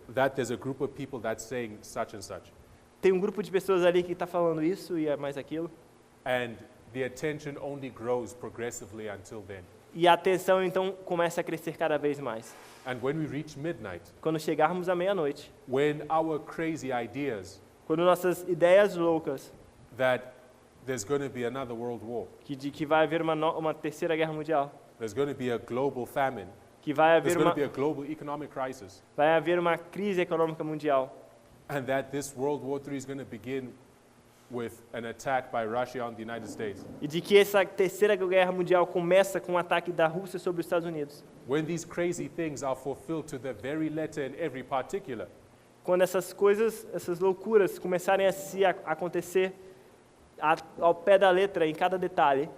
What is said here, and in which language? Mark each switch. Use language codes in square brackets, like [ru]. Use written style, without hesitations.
[en] That there's a group of people that's saying such and such. [pt] Tem um grupo de pessoas ali que está falando isso e é mais aquilo. [en] And the attention only grows progressively until then. [pt] E a atenção então começa a crescer cada vez mais. [en] And when we reach midnight, [pt] Quando chegarmos à meia-noite, [en] when our crazy ideas [pt] quando nossas ideias loucas [en] that there's going to be another world war, [pt] de que vai haver uma terceira guerra mundial, [en] there's going to be a global famine, [pt] que vai [en] there's [pt] haver [en] going to be a global economic crisis, [pt] uma crise econômica mundial, [en] and that this World War III is going to begin with an attack by Russia on the United States. [pt] e de que essa terceira guerra mundial começa com o ataque da Rússia sobre os Estados Unidos. [en] When these crazy things are fulfilled to the very letter in every particular, [pt] Quando essas coisas, essas loucuras começarem a se acontecer ao pé da letra, em cada detalhe,